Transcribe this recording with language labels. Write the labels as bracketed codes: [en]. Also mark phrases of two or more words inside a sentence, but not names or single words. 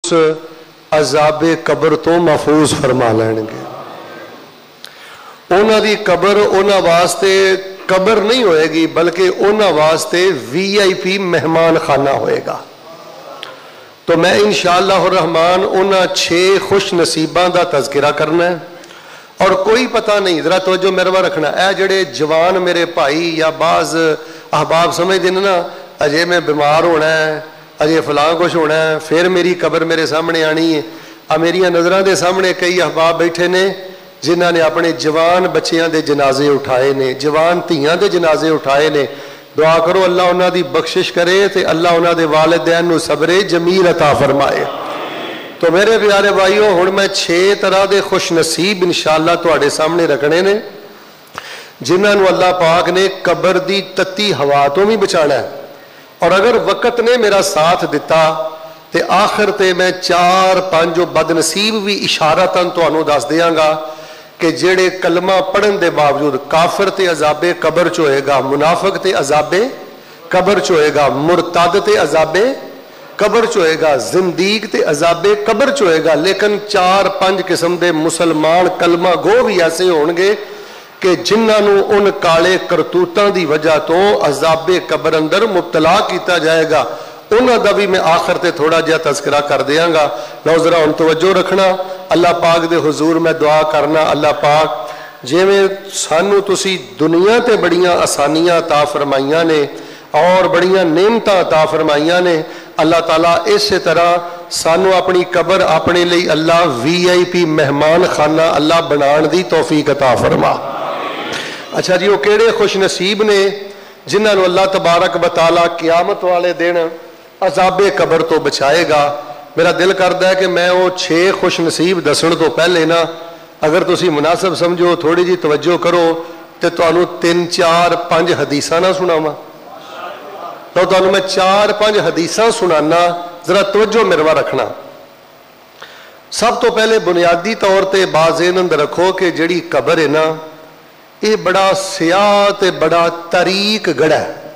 [pa] عذاب قبر تو محفوظ فرما لین گے. انہاں دی قبر انہاں واسطے قبر نہیں ہوئے گی بلکہ انہاں واسطے VIP مہمان خانہ ہوئے گا. تو میں انشاءاللہ الرحمن انہاں 6 خوش نصیباں دا تذکرہ کرنا ہے. اور کوئی پتہ نہیں, ذرا توجہ میرے رکھنا, اے جڑے جوان میرے بھائی یا بعض احباب سمجھ دینا نا اجے میں بیمار ہونا ہے, اجے فلاں کچھ ہونا ہے, پھر میری قبر میرے سامنے آنی ہے. میری نظراں دے سامنے کئی احباب بیٹھے نے جنہاں نے اپنے جوان بچیاں دے جنازے اٹھائے نے, جوان دھیاں دے جنازے اٹھائے نے. دعا کرو اللہ انہاں دی بخشش کرے تے اللہ انہاں دے والدین نو صبر جمیل عطا فرمائے. تو میرے پیارے بھائیو, ہن میں 6 طرح دے خوش نصیب انشاءاللہ تواڈے سامنے رکھنے نے جنہاں نو اللہ پاک نے قبر دی تتی ہوا تو بھی بچانا ہے. اور اگر وقت نے میرا ساتھ دیتا تے آخر تے میں 4-5 جو بد نصیب بھی اشارتاً تانوں دس دیاں گا کہ جڑے کلمہ پڑھن دے باوجود کافر تے عذاب قبر چ ہوئے گا, منافق تے عذاب قبر چ ہوئے گا, مرتد تے عذاب قبر چ ہوئے گا, زندیق تے عذاب قبر چ ہوئے گا. لیکن 4-5 قسم دے مسلمان کلمہ گو بھی ایسے ہون گے کہ جنہاں نو ان کالے کرتوتاں دی وجہ تو عذاب قبر اندر مبتلا کیتا جائے گا. انہاں دا بھی میں آخر تے تھوڑا جہا تذکرہ کر دیاں گا. لو ذرا ان توجہ رکھنا, اللہ پاک دے حضور میں دعا کرنا اللہ پاک جویں سانو تسی دنیا تے بڑیاں آسانیاں عطا فرمائیاں نے اور بڑیاں نعمتاں عطا فرمائیاں نے, اللہ تعالیٰ اسی طرح سانو اپنی قبر اپنے لئی اللہ VIP مہمان خانہ اللہ بنان دی توفیق عطا فرما. اچھا جی, وہ کیڑے خوش نصیب نے جنہاں نو اللہ تبارک و تعالیٰ قیامت والے دن عذاب قبر تو بچائے گا. میرا دل کردا ہے کہ میں وہ 6 خوش نصیب دسن تو پہلے نا اگر تسی مناسب سمجھو تھوڑی جی توجہ کرو تو تانوں 3-4-5 حدیثاں نہ سناواں. تو تانوں میں 4-5 حدیثاں سنانا, ذرا توجہ میرے رکھنا. سب تو پہلے بنیادی طور تے بازین اندر رکھو کہ جڑی قبر ہے نا یہ بڑا سیاہ تے بڑا تاریک گڑھا ہے.